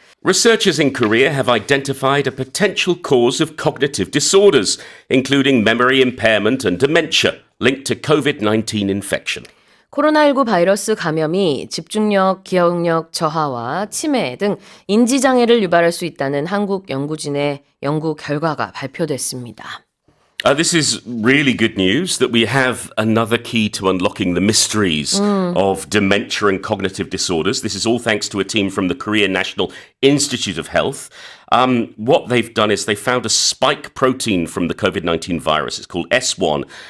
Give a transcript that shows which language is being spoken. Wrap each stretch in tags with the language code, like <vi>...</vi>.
<en>Researchers in Korea have identified a potential cause of cognitive disorders, including memory impairment and dementia, linked to COVID-19 infection.</en> <ko>코로나19 바이러스 감염이 집중력, 기억력 저하와 치매 등 인지장애를 유발할 수 있다는 한국 연구진의 연구 결과가 발표됐습니다.</ko> <en>This is really good news that we have another key to unlocking the mysteries of dementia and cognitive disorders. This is all thanks to a team from the Korean National Institute of Health. What they've done is they found a spike protein from the COVID-19 virus. It's called S1.</en>